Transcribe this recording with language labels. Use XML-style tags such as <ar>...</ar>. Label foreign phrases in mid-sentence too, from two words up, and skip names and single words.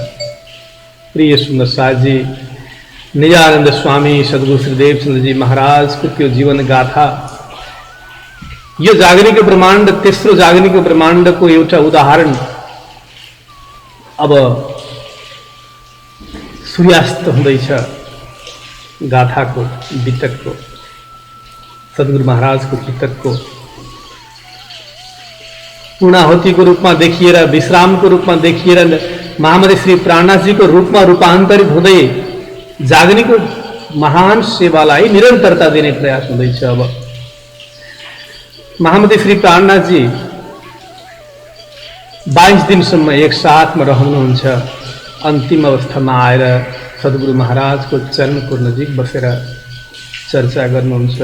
<ne>प्रिय सुन्दर साथजी निजानंद स्वामी सद्गुरु श्री देवचन्द्र जी महाराज को त्यो जीवन गाथा यो जागनिक ब्रह्माण्ड, तेस्रो जागनिक ब्रह्माण्ड को एउटा उदाहरण अब सूर्यास्त हुँदैछ। गाथाको, बीतकको, सद्गुरु महाराज को बीतक को पूर्णाहुति को रूप में देखिएर, विश्राम को रूप में देखिएर महामती श्री प्राणनाथ जी को रूप में रूपांतरित हुँदै जागनीको महान सेवालाई निरंतरता दिने प्रयास हुँदैछ। अब महामती श्री प्राणनाथ जी 22 दिनसम्म एक साथमा रहनुहुन्छ। अन्तिम अवस्थामा आएर सद्गुरु महाराज को चरण को नजिक बसेर चर्चा गर्नुहुन्छ।</ne>